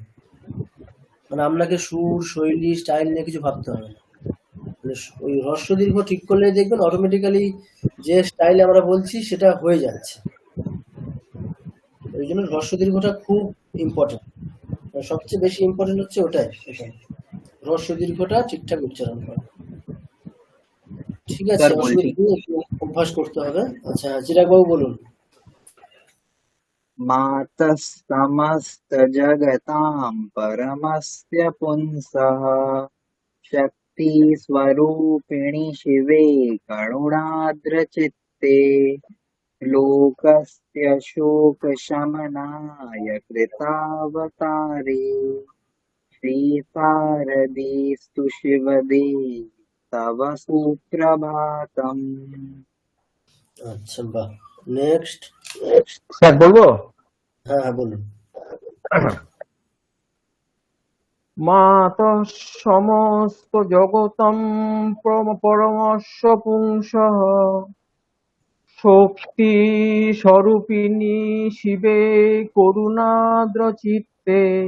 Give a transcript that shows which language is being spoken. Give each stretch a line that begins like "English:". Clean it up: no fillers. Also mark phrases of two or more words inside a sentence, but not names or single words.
Bangla: মানে আপনাকে সুর শৈলী স্টাইল নিয়ে কিছু ভাবতে হবে না, মানে ওই হ্রস্ব দীর্ঘ ঠিক করলে দেখবেন অটোমেটিক্যালি যে স্টাইলে আমরা বলছি সেটা হয়ে যাচ্ছে। ওই জন্য হ্রস্ব দীর্ঘটা খুব ইম্পর্টেন্ট, সবচেয়ে বেশি ইম্পর্টেন্ট হচ্ছে ওটাই, এখানে হ্রস্ব দীর্ঘটা ঠিকঠাক উচ্চারণ করা। ঠিক আছে, স্যার অসুবিধা বলছি, নেই, একটু অভ্যাস করতে হবে। আচ্ছা, চিরাগ বাবু বলুন।
Sanskrit: मातः समस्तजगतां परमस्य पुंसः शक्तिस्वरूपिणि शिवे करुणार्द्रचित्ते लोकस्य शोकशमनाय कृतावतारे श्रीशारदेस्तु शिवदे तव सुप्रभातम्।
Bangla: আচ্ছা, বাহ। নেক্সট। স্যার বলবো? হ্যাঁ হ্যাঁ বলুন।
Sanskrit: মাতঃ সমস্ত জগতম পরমস্য পুংসঃ শক্তি স্বরূপিণী শিবে করুণাদ্র চিত্তে